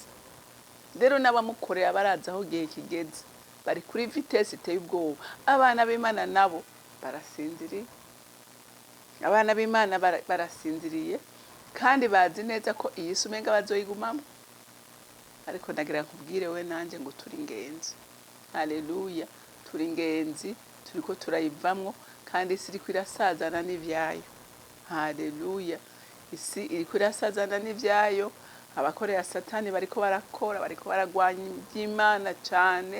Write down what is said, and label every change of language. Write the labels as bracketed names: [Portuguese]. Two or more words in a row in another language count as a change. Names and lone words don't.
[Rundi] Rero n'abamukorera barazi aho igihe kigeze, bari kuri vitesse iteye ubwoba. Abana b'Imana nabo barasinziriye, abana b'Imana barasinziriye kandi bazi neza ko iyi si umenga bazoyigumamo. Ariko ndagira nkubwire we nanje ngo turi ingenzi. Haleluya. Turi ingenzi, turiko turayivamwo kandi isi iriko irasazana n'ivyayo. Haleluya. Isi iriko irasazana n'ivyayo, abakorera Satani bariko barakora, bariko baragwanya iby'Imana cyane.